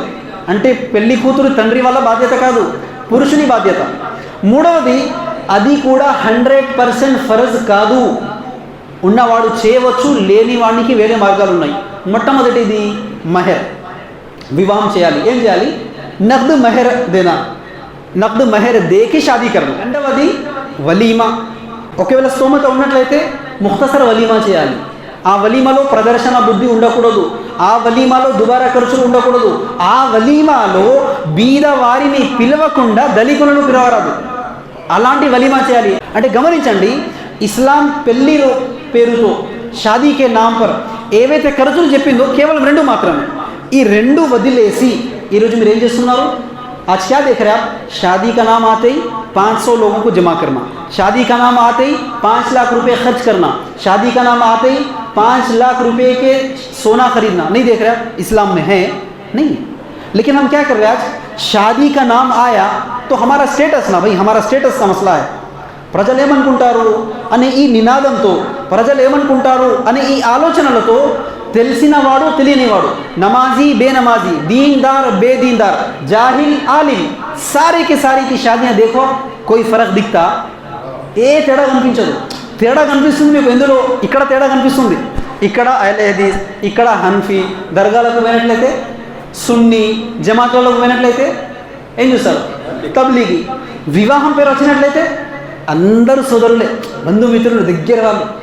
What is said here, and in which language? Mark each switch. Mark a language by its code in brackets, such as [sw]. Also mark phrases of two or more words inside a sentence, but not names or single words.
[te] అంటే పెళ్లి కూతురు తండ్రి వల్ల బాధ్యత కాదు, పురుషుని బాధ్యత. మూడవది, అది కూడా 100% ఫరజ్ కాదు, ఉన్నవాడు చేయవచ్చు, లేని వాడికి వేరే మార్గాలు ఉన్నాయి. మొట్టమొదటిది మెహర్, వివాహం చేయాలి. ఏం చేయాలి? [ur] نقد مہر دینا، نقد مہر دے کی شادی کرما. [te] రెండవది వలీమా. ఒకవేళ స్తోమత ఉన్నట్లయితే [ur] مختصر ولیمہ [te] చేయాలి. ఆ వలీమాలో ప్రదర్శన బుద్ధి ఉండకూడదు, ఆ వలీమాలో దుబారా ఖర్చులు ఉండకూడదు, ఆ వలీమాలో బీద వారిని పిలవకుండా దళితులను పిలవరాదు, అలాంటి వలీమా చేయాలి. అంటే గమనించండి, ఇస్లాం పెళ్లిలో పేరుతో [ur] شادی کے نام پر [te] ఏవైతే ఖర్చులు చెప్పిందో కేవలం రెండు మాత్రమే. ఈ రెండు వదిలేసి ఈరోజు మీరు ఏం చేస్తున్నారు? [ur] آج کیا دیکھ رہے ہیں آپ? شادی کا نام آتے ہی 500 لوگوں کو جمع کرنا، شادی کا نام آتے ہی 5 لاکھ روپے خرچ کرنا، شادی کا نام آتے ہی 5 لاکھ روپے کے سونا خریدنا. نہیں دیکھ رہے آپ؟ اسلام میں ہے نہیں۔ لیکن ہم کیا کر رہے ہیں? آج شادی کا نام آیا تو ہمارا اسٹیٹس نا بھائی، ہمارا اسٹیٹس کا مسئلہ ہے. [te] ప్రజలు ఏమనుకుంటారు అనే ఈ నినాదంతో, ప్రజలు ఏమనుకుంటారు అనే ఈ ఆలోచనలతో తెలిసినవాడు తెలియనివాడు, [ur] نمازی بےنمازی, دیندار بےدیندار، جاہل عالم، سارے کے ساری کی شادیاں دیکھو، کوئی فرق دکھتا? [te] ఏ తేడా కనిపించదు. తేడా కనిపిస్తుంది మీకు ఎందులో? ఇక్కడ తేడా కనిపిస్తుంది. ఇక్కడ [ur] اہل حدیث, [te] ఇక్కడ హన్ఫీ, దర్గాలకు పోయినట్లయితే సున్నీ, జమాతులకు పోయినట్లయితే ఏం చూస్తారు? తబ్లీగి. వివాహం పేరు వచ్చినట్లయితే అందరూ సోదరులే, బంధుమిత్రులు, దగ్గర వాళ్ళు.